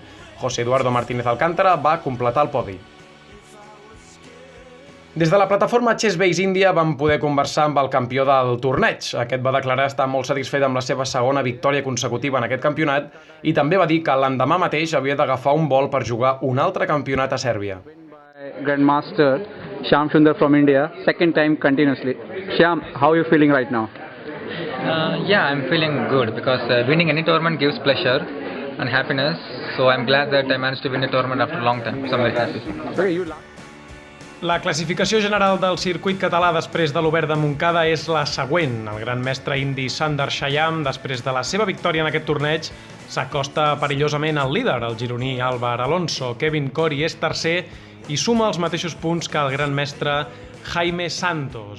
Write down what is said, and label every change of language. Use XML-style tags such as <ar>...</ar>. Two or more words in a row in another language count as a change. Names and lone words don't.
<ca>José Eduardo Martínez Alcántara va completar el podi. Des de la plataforma Chessbase India vam poder conversar amb el campió del torneig. Aquest va declarar estar molt satisfet amb la seva segona victòria consecutiva en aquest campionat i també va dir que l'endemà mateix havia d'agafar un vol per jugar un altre campionat a Sèrbia.</ca> <en>Grandmaster Shyam Sundar from India, second time continuously. Shyam, how are you feeling right now? Yeah, I'm feeling good because winning any tournament gives pleasure and happiness. So I'm glad that I managed to win a tournament after a long time. So I'm very happy.</en> <ca>La classificació general del circuit català després de l'Obert de Montcada és la següent. El gran mestre indi Sundar Shyam, després de la seva victòria en aquest torneig, s'acosta perillosament al líder, el gironí Álvar Alonso. Kevin Cory és tercer i suma els mateixos punts que el gran mestre Jaime Santos.</ca>